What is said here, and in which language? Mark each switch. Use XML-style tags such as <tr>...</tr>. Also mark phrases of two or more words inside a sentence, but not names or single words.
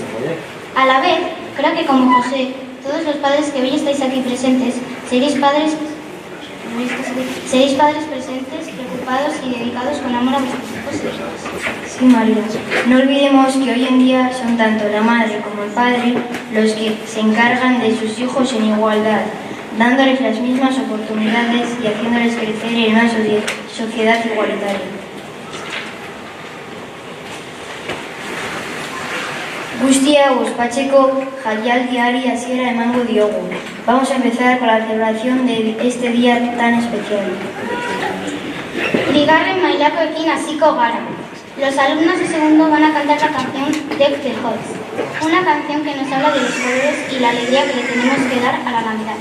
<es>A la vez, creo que como José, todos los padres que hoy estáis aquí presentes, seréis padres presentes, preocupados y dedicados con amor a vuestros hijos e hijas. Sí, María. No olvidemos que hoy en día son tanto la madre como el padre los que se encargan de sus hijos en igualdad, dándoles las mismas oportunidades y haciéndoles crecer en una sociedad igualitaria.</es> <eu>Guztia ospatzeko jaialdiari hasiera emango diogu.</eu> <es>Vamos a empezar con la celebración de este día tan especial.</es> <eu>Bigarren mailakoekin hasiko gara.</eu> <es>Los alumnos de segundo van a cantar la canción Deck the Halls, una canción que nos habla de los colores y la alegría que le tenemos que dar a la Navidad.</es>